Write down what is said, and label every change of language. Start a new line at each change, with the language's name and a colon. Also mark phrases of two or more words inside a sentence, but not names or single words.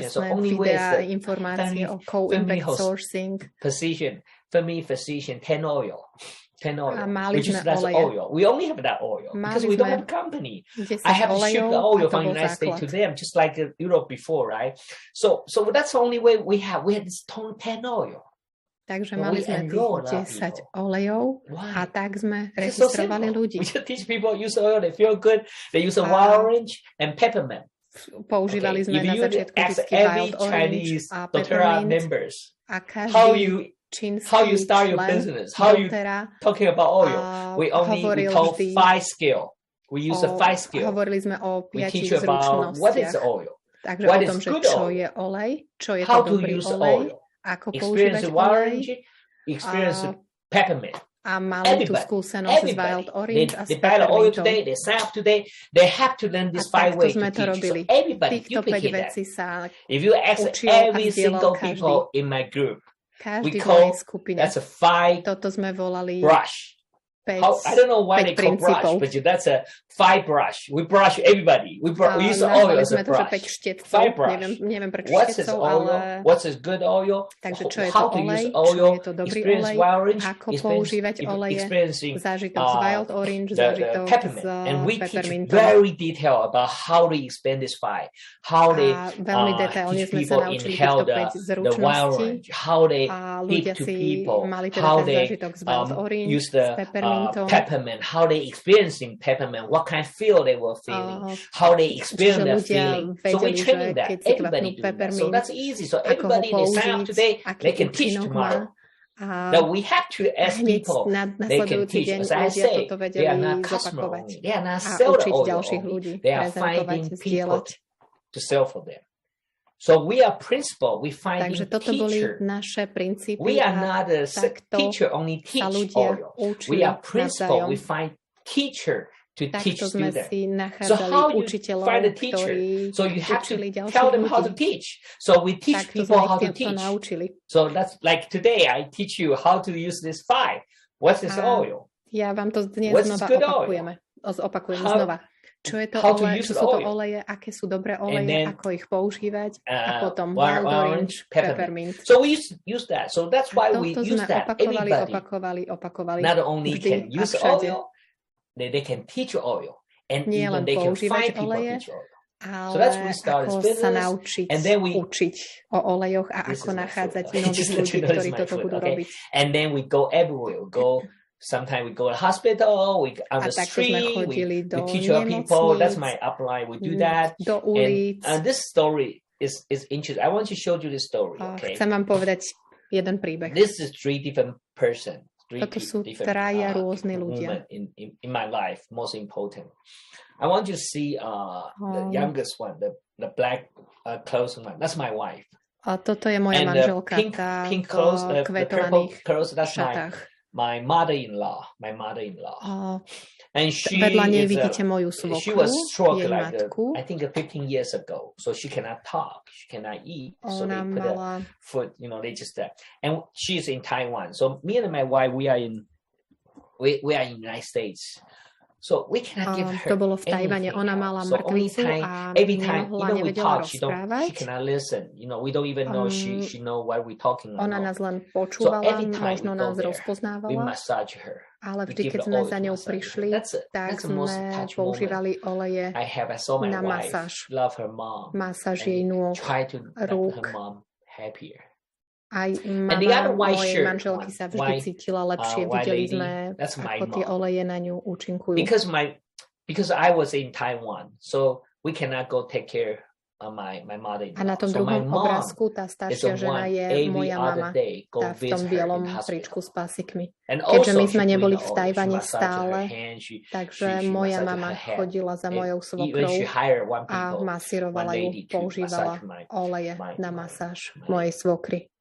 English: So only way is the physician, 10 oil. Which is that's oil. We only have that oil because we don't have a company. I have to ship the oil from the United States to them, just like Europe before, right? So that's the only way we had this 10 oil.
Slovak: Takže mali sme tých 10 olejov a tak sme registrovali ľudí.
English: We just teach people use oil, they feel good. They use a wild orange and peppermint.
Slovak: Používali sme na začiatku vždy
English: wild orange
Slovak: a
English: dōTERRA members.
Slovak: A každý
English: how you start your business, how you talking about oil. We taught 5 skill. We use a 5 skill.
Slovak: Hovorili sme o 5
English: teach you about what is oil.
Slovak: Takže o tom, že čo je olej, čo je to dobrý olej, ako používať olej.
English: Experience peppermint.
Slovak: A mali tú skúsenosť s
English: wild orange
Slovak: a s peppermintom.
English: They sign up today, they have to learn this 5 ways to teach. So everybody,
Slovak: týchto 5 vecí sa
English: if you ask every single people in my group,
Slovak: každý v mojej skupine.
English: That's a 5
Slovak: Toto sme volali
English: brush. I don't know why they call brush, but that's a 5 brush. We brush everybody. We use oil as a brush. 5 brush.
Slovak: Neviem prečo
English: what's this oil?
Slovak: Ale...
English: What's this good oil?
Slovak: Takže čo je
English: How to to
Slovak: olej?
English: use oil?
Slovak: Čo je to dobrý olej? Ako používať oleje? Zážitok z
English: wild orange,
Slovak: zážitok z
English: and we teach
Slovak: peppermintom.
English: very detailed about how to expand this 5. How they
Slovak: veľmi detailne sme sa naučili týchto 5 zručností.
English: How they give to people. How they use the peppermint, how they experiencing peppermint, what kind of feel they were feeling, how they experience that feeling. So we're training that. Everybody do that. So that's easy. So everybody, they sign up today, they can teach tomorrow. Now we have to ask people, they can teach. As I say, they are not customer only. They are not sell the oil only. They are finding people to sell for them. So we are principal, we find teacher.
Slovak: Naše princípy
English: we are not a teacher only teach oil. We are principal, we find teacher to teach students. So how you find a teacher? So you have to tell them how to teach. So we teach people how to teach. So that's like today I teach you how to use this 5. What's this oil?
Slovak: Ja vám to dnes znova opakujem znova. Čo je to olej, čo sú to oleje, aké sú dobré oleje, ako ich používať a potom
English: wild orange, peppermint. So we use that. So that's why we use that.
Slovak: Opakovali.
English: Not only can use oil, they can teach oil. And even they can find people teach oil. So that's when we start this business.
Slovak: Sa naučiť,
English: and then we
Slovak: učiť o olejoch a ako nachádzať nových ľudí, ktorí toto budú robiť.
English: And then we go everywhere. We go sometimes we go to the hospital, we on the street, we teach our people. That's my upline. We do that. And this story is interesting. I want to show you this story. Okay.
Slovak: Chcem vám povedať jeden príbeh.
English: This is 3 different persons.
Slovak: Toto sú 3 rôzni ľudia.
English: In my life, most important. I want you to see the youngest one, the black clothes one. That's my wife.
Slovak: A toto je moja manželka.
English: Tá pink clothes, the purple clothes. That's my mother-in-law. And she was stroke like I think 15 years ago. So she cannot talk, she cannot eat. So they put a foot, they just and she's in Taiwan. So me and my wife, we are in United States. So we cannot give her
Slovak: to bolo v Tajvane. Ona mala mŕtvicu a nemohla, nevedela rozprávať.
English: She cannot listen. We don't even know she know what we're talking about.
Slovak: Ona nás len počúvala, možno nás rozpoznávala.
English: We massage her.
Slovak: Ale vždy, keď sme za ňou prišli, tak sme používali oleje na masáž. Masáž jej nôh, rúk. Aj mama mojej manželky sa vždy cítila lepšie. Videli sme, ako tie oleje na ňu účinkujú.
English: Because I was in Taiwan, so we cannot go take care
Slovak: A na tom druhom obrázku tá staršia žena je moja mama, tá v tom bielom tričku s pásikmi. Keďže my sme neboli v Tajvane stále, takže moja mama chodila za mojou svokrou a masírovala ju, používala oleje na masáž mojej svokry.